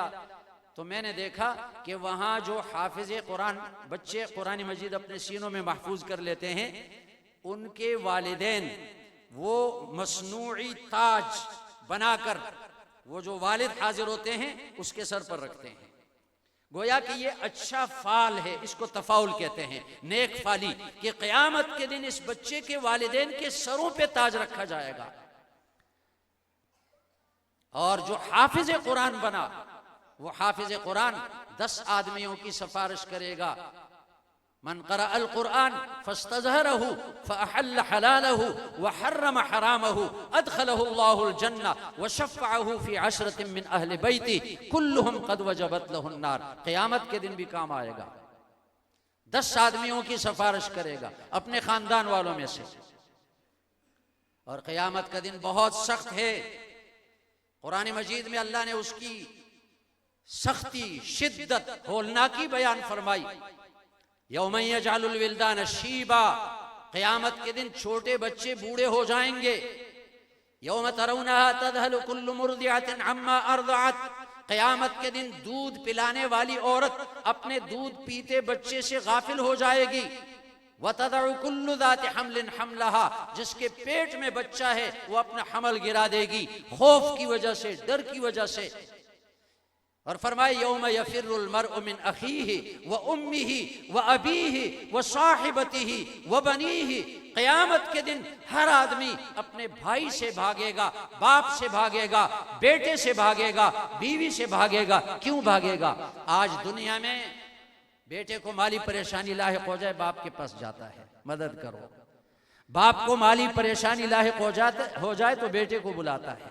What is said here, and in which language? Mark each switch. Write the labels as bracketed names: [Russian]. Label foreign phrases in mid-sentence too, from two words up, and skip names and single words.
[Hindi] तो मैंने देखा कि वहाँ जो हाफिज कुरान बच्चे कुरान मजीद अपने सीनों में महफूज कर लेते हैं, उनके वालिदैन वो मसनूई ताज बनाकर वो जो वालिद हाजिर होते हैं उसके सर पर रखते हैं, गोया कि ये अच्छा फाल है, इसको तफाउल कहते हैं, नेक फाली, कि क़यामत के दिन इस बच्चे के वालिदैन के सरों पे ताज रखा जाएगा। और जो हाफिज कुरान बना, वो हाफिज कुरान 10 आदमियों की सिफारिश करेगा [Arabic] من قرأ القرآن فاستظهره فأحل حلاله وحرم حرامه أدخله الله الجنة وشفعه في عشرة من أهل بيته كلهم قد وجبت له النار. [Hindi] क़यामत के दिन भी काम आएगा। 10 आदमियों की सिफारिश करेगा अपने खानदान वालों में से। और क़यामत का दिन बहुत सख्त है। कुरान मजीद में अल्लाह ने उसकी सख्ती, शिद्दत, होलनाकी बयान फरमाई। [Arabic] يوم يجعل الولدان شيبا, [Hindi] क़यामत के दिन छोटे बच्चे बूढ़े हो जाएंगे। [Arabic] يوم ترونها تذهل كل مرضعة عما أرضعت, [Hindi] क़यामत के दिन दूध पिलाने वाली औरत अपने दूध पीते बच्चे से गाफिल हो जाएगी। [Arabic] وتضع كل ذات حمل حملها, [Hindi] जिसके पेट में बच्चा है वो अपना हमल गिरा देगी खौफ की वजह से, डर की वजह से। और फरमाए [Arabic] يوم يفر المرء من أخيه وأمه وأبيه وصاحبته وبنيه, [Hindi] क़यामत के दिन हर आदमी अपने भाई से भागेगा, बाप से भागेगा, बेटे से भागेगा, बीवी से भागेगा। क्यों भागेगा? आज दुनिया में बेटे को माली परेशानी लाहिक हो जाए बाप के पास जाता है, मदद करो। बाप को माली परेशानी लाहिक हो जाए तो बेटे को बुलाता है।